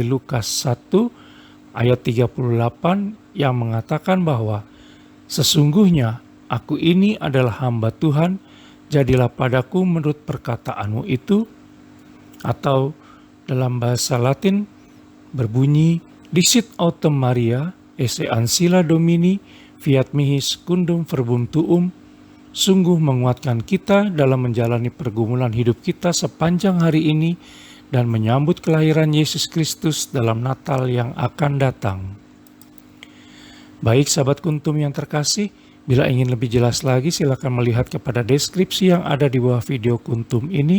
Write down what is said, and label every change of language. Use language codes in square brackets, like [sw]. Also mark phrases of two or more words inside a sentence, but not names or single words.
[id] Lukas 1 ayat 38 yang mengatakan bahwa sesungguhnya aku ini adalah hamba Tuhan, jadilah padaku menurut perkataanmu itu, atau dalam bahasa Latin berbunyi [la] Dicit autem Maria, esse ancilla Domini, fiat mihi secundum verbum tuum, [id] sungguh menguatkan kita dalam menjalani pergumulan hidup kita sepanjang hari ini dan menyambut kelahiran Yesus Kristus dalam Natal yang akan datang. Baik sahabat Kuntum yang terkasih, bila ingin lebih jelas lagi silakan melihat kepada deskripsi yang ada di bawah video Kuntum ini.